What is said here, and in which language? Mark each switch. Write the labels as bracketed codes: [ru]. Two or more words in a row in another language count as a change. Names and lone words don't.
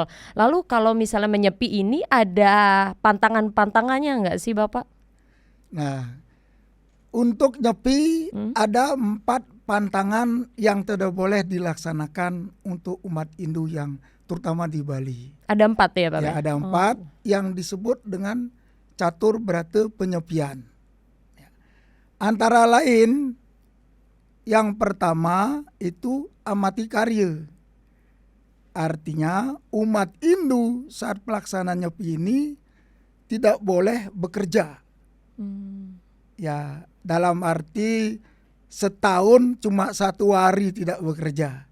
[id] Lalu kalau misalnya menyepi ini ada pantangan-pantangannya nggak sih Bapak? Nah, untuk nyepi ada 4 pantangan yang tidak boleh dilaksanakan untuk umat Hindu yang terutama di Bali. Ada 4 ya Bapak? Ya, ada 4 yang disebut dengan catur brata penyepian. Antara lain yang pertama itu amati karya. Artinya umat Hindu saat pelaksanaan nyepi ini tidak boleh bekerja. Ya, dalam arti setahun cuma 1 hari tidak bekerja.